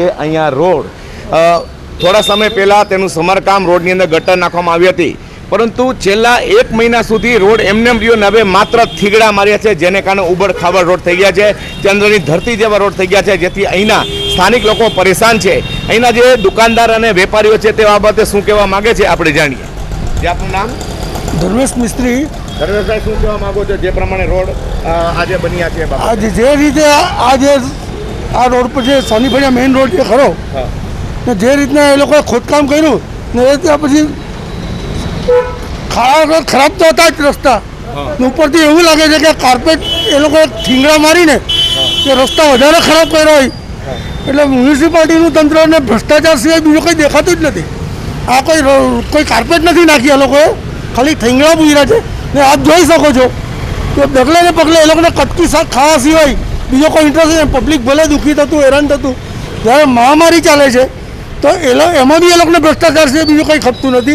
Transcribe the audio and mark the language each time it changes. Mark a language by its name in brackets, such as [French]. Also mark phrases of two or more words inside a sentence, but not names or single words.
[Gujarati] અહીંયા રોડ થોડા સમય પહેલા તેનું સમારકામ રોડની અંદર ગટર નાખવામાં આવી હતી, પરંતુ છેલ્લા 1 મહિના સુધી રોડ એમનેમ રહ્યો ને હવે માત્ર થીગડા માર્યા છે, જેને કારણે ઉબડ ખાબડ રોડ થઈ ગયા છે, ચંદ્રની ધરતી જેવા રોડ થઈ ગયા છે, જેથી અહીંના સ્થાનિક લોકો પરેશાન છે। અહીંના જે દુકાનદાર અને વેપારીઓ છે તે બાબતે શું કહેવા માંગે છે આપણે જાણીએ। જે આપનું નામ? धर्मेश मिस्त्री। ધર્મેશભાઈ, શું કહેવા માંગો છો જે પ્રમાણે રોડ આજ બન્યા છે? આજ જે રીતે આજ આ રોડ પર જે સોની ફળિયા [English] main road [Gujarati] જે ખરો ને જે રીતના એ લોકોએ ખોદકામ કર્યું ને એ ત્યા પછી ખરાબ તો હતા જ રસ્તા ને ઉપરથી એવું લાગે છે કે કાર્પેટ એ લોકોએ ઠીંગડા મારીને કે રસ્તા વધારે ખરાબ કર્યો હોય। એટલે મ્યુનિસિપાલિટીનું તંત્ર ને ભ્રષ્ટાચાર સિવાય બીજું કંઈ દેખાતું જ નથી। આ કોઈ કાર્પેટ નથી નાખી, આ લોકોએ ખાલી ઠીંગડા પૂર્યા છે ને આપ જોઈ શકો છો કે ડગલે ને પગલે એ લોકોને કટકી શાક ખાવા સિવાય બીજો કોઈ ઇન્ટરેસ્ટ નહીં। પબ્લિક ભલે દુઃખી થતું, હેરાન થતું, જ્યારે મહામારી ચાલે છે તો એમાં બી એ લોકોને ભ્રષ્ટાચાર છે, બીજું કંઈ ખપતું નથી।